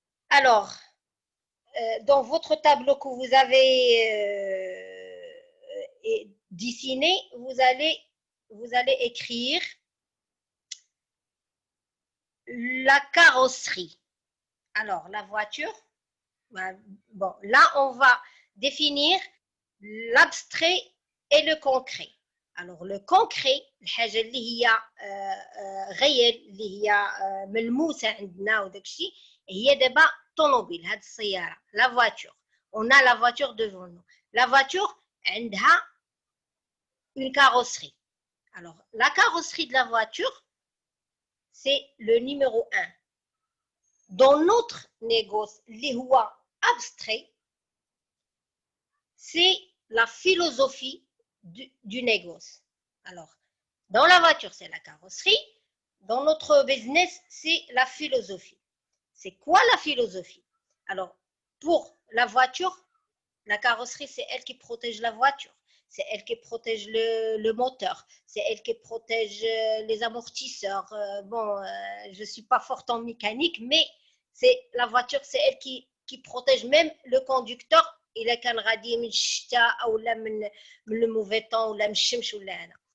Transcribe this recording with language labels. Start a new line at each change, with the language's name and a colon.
French: Alors, dans votre tableau que vous avez dessiné, vous allez écrire la carrosserie. Alors, la voiture, bon, là, on va définir l'abstrait et le concret. Alors, le concret,
Arabic: الحاجة اللي هي غير اللي هي ملموسة عندنا وداك الشيء هي دابا طوموبيل هاد السيارة la voiture.
French: On a la voiture devant nous. La voiture
Arabic: عندها
French: une carrosserie. Alors, la carrosserie de la voiture, c'est le numéro 1. Dans notre négoce,
Arabic: li huwa
French: abstrait, c'est la philosophie du négoce. Alors, dans la voiture, c'est la carrosserie. Dans notre business, c'est la philosophie. C'est quoi la philosophie? Alors, pour la voiture, la carrosserie, c'est elle qui protège la voiture. C'est elle qui protège le moteur. C'est elle qui protège les amortisseurs. Bon, je ne suis pas forte en mécanique, mais c'est la voiture, c'est elle qui protège même le conducteur.
Arabic: إذا كان غادي من الشتاء أو لا من
French: le mauvais temps
Arabic: ولا من الشمس ولا هذا.